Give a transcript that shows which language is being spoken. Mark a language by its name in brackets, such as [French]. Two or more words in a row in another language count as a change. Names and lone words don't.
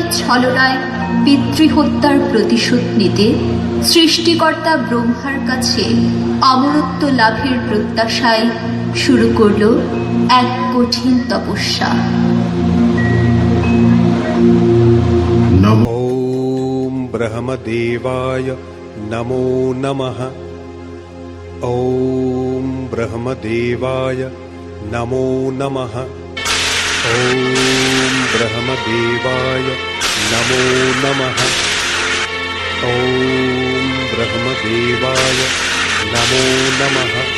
[Bangla] ছলনায় পিতৃহত্যার প্রতিশোধ নিতে সৃষ্টিকর্তা ব্রহ্মার কাছে অমরত্ব লাভের প্রত্যাশায় শুরু করল এক কঠিন তপস্যা। [Sanskrit] ওম ব্রহ্মদেবায় নমো নমঃ। ওম ব্রহ্মদেবায় নমো নমঃ। ওম ব্রহ্মদেবায় নমো নমঃ। ওম ব্রহ্মদেবায় নমো নমঃ।